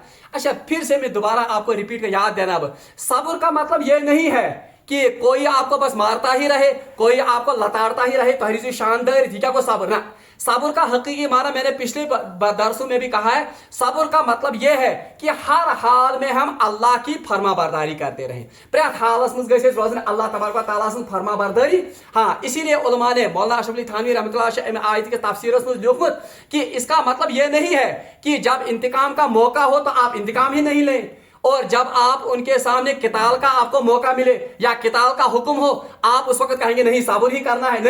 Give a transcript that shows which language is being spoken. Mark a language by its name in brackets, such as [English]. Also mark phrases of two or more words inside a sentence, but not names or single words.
[Hindi] अच्छा, फिर से मैं दोबारा आपको रिपीट कर याद देना, अब सब्र का मतलब ये नहीं है कि कोई आपको बस मारता ही रहे, कोई आपको लताड़ता ही रहे, तहरीर शानदार क्या को सब्र ना। सब्र का हकीकी माना मैंने पिछले दरसों में भी कहा है, सब्र का मतलब यह है कि हर हाल में हम अल्लाह की फरमाबरदारी करते रहें। [Kashmiri] प्रत हालस मज गए रोजन अल्लाह तबारक व तआला [Hindi] की फरमाबरदारी। हाँ, इसीलिए उलमा ने मौलाना अशरफ अली थानवी [Arabic] رحمة الله عليه [Hindi] आयत के तफसीर में लिखत कि इसका मतलब यह नहीं है कि जब इंतकाम का मौका हो तो आप इंतकाम ही नहीं लें, और जब आप उनके सामने किताल का आपको मौका मिले या किताल का हुक्म हो आप उस वक्त कहेंगे नहीं सब्र ही करना है।